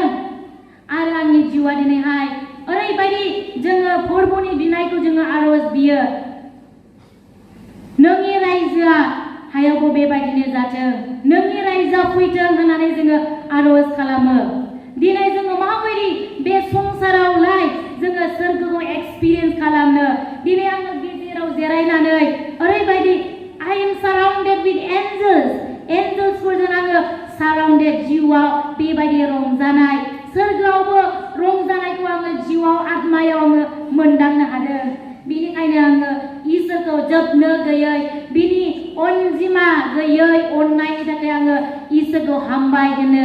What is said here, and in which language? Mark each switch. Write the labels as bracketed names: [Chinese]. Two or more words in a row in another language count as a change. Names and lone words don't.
[Bodo] आरो आंनि जिउआ दिनैहाय ओरैबायदि जोङो फोरबोनि बिनायखौ जोङो आरज बियो, नोंनि रायजोआ हायावबो बेबायदिनो जाथों, नोंनि रायजोआ फैथों होननानै जोङो आरज खालामो। दिनै जोङो माबायदि बे संसारावलाय जोङो सोरगोखौ एक्सपिरियेन्स खालामनो। दिनै आङो गेजेराव जिरायनानै ओरैबायदि [English] I am surrounded with angels. [Bodo] एन्जेल्सफोरजों आङो साराउन्डेड जिउआव बेबायदि रंजानाय, सोरगोआवबो रंजानायखौ आङो जिउआव आत्मायाव आङो मोनदांनो हादों। बेनिखायनो आङो इसोरखौ जोबनो गैयै बिनि अनजिमा गैयै अननायनि थाखाय आङो इसोरखौ हामबाय होनो।